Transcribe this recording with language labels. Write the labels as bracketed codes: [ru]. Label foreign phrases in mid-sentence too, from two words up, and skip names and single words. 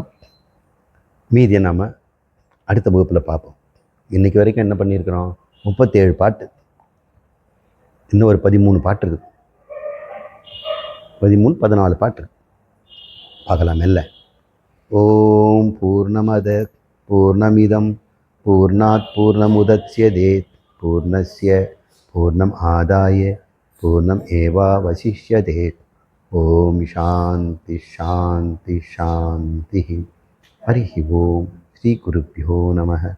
[ta] மீதியை நாம் அடுத்த வகுப்பில் பார்ப்போம். இன்றைக்கி வரைக்கும் என்ன பண்ணியிருக்கிறோம்? 37 பாட்டு. இன்னும் ஒரு 13 பாட்டு இருக்குது. 14 பாட்டு பார்க்கலாம் மெல்ல. [sa] ॐ पूर्णमदः पूर्णमिदं पूर्णात् पूर्णमुदच्यते पूर्णस्य पूर्णम् आदाय पूर्णम् एवावशिष्यते. ॐ शान्ति शान्ति शान्ति. हरि ॐ। श्री गुरुभ्यो नमः.